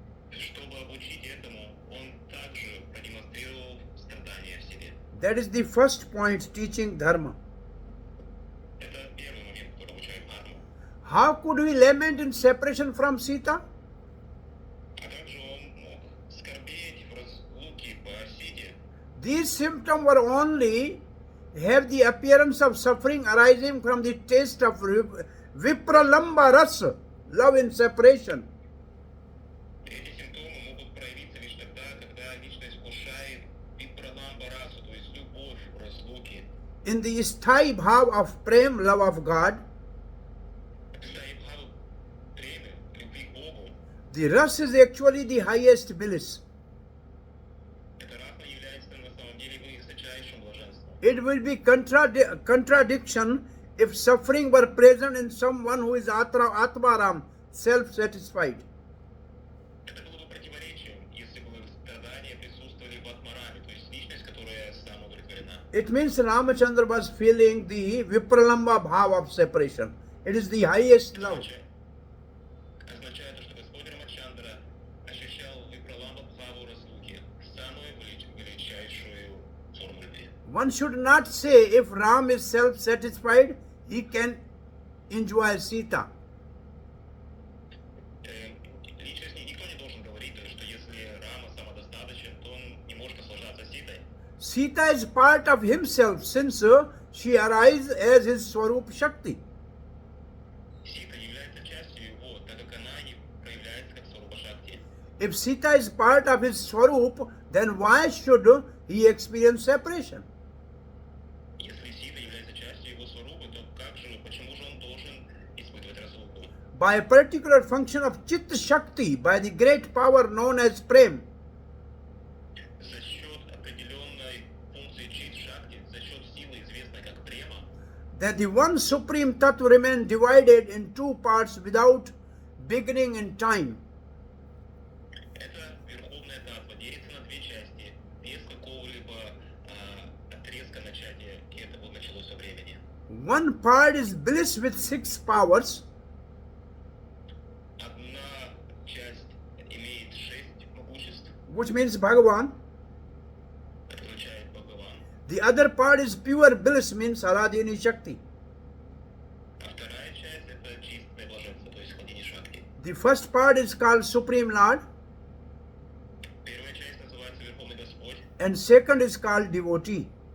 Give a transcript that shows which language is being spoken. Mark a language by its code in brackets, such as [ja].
[ru] Чтобы обучить этому, он также продемонстрировал страдания в себе. [en] That is the first point, teaching Dharma. [ru] Это первый момент, который обучает дхарму. [en] How could we lament in separation from Sita? [ru] А как же он мог скорбеть в разлуке по Сите? [en] These symptoms were only have the appearance of suffering arising from the taste of vipralamba rasa, love in separation. [ru] Эти симптомы могут проявиться лишь тогда, когда личность вкушает випраламбарасу, то есть любовь в разлуке. [en] In the sthai bhav of prem, love of God, [ru] Когда и бхаву премы, любви к Богу, [en] the ras is actually the highest bliss. [ru] это раса является на самом деле высочайшим блаженством. [en] It will be contradiction if suffering were present in someone who is atmaram, self-satisfied. [ru] Это было бы противоречием, если бы страдания присутствовали в атмараме, то есть личность, которая самоудовлетворена. [en] It means Ramachandra was feeling the vipralamba bhav of separation. It is the highest love. [ru] Означает то, что Господь Рамачандра ощущал випраламба бхаву разлуки, самую величайшую форму любви. [en] One should not say if Ram is self-satisfied, he can enjoy Sita. [ru] Личность никто не должен говорить, что если Рама самодостаточен, то он не может наслаждаться Ситой. [en] Sita is part of himself since she arises as his Swarup Shakti. [ru] Сита является частью его, так как она не проявляется как Сварупа Шакти. [en] If Sita is part of his Swarup, then why should he experience separation? [ru] Если Сита является частью его Сварупы, то почему же он должен испытывать разлуку? [en] By a particular function of Chit Shakti, by the great power known as Prem, [ru] За счет определенной функции Чит Шакти, за счет силы, известной как Према, [en] that the one supreme tattva remains divided in two parts without beginning in time. [ru] это верховная татва делится на две части, без какого-либо отрезка начатия, и это вот началось во времени. [en] One part is bliss with 6 powers, [ru] Одна часть имеет 6 могуществ, [en] which means Bhagavan. [ru] это означает Бхагаван, [en] The other part is pure bliss, means Aradhini Shakti. [ru] а вторая часть это чистое блаженство, то есть Хладини Шакти. [en] The first part is called Supreme Lord, [ru] Первая часть называется Верховный Господь, [en] and second is called Devotee.